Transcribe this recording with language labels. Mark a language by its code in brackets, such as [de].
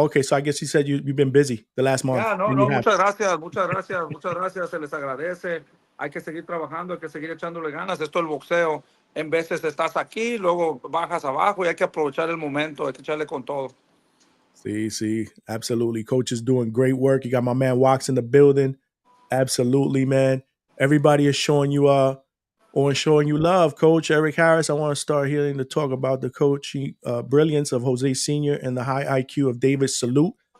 [en] Okay, so I guess you said you've been busy the last month. Yeah, no, And you [es] no, [en] have. [es] muchas gracias, muchas gracias, muchas gracias. Se les agradece. Hay que seguir trabajando, hay que seguir echándole ganas. Esto es el boxeo. En veces estás aquí, luego bajas abajo y hay que aprovechar el momento, hay que echarle con todo. [en] See, absolutely. Coach is doing great work. You got my man Wax in the building. Absolutely, man. Everybody is showing you or showing you love, Coach Eric Harris. I want to start hearing the talk about the coaching brilliance of Jose Senior and the high IQ of David Salute.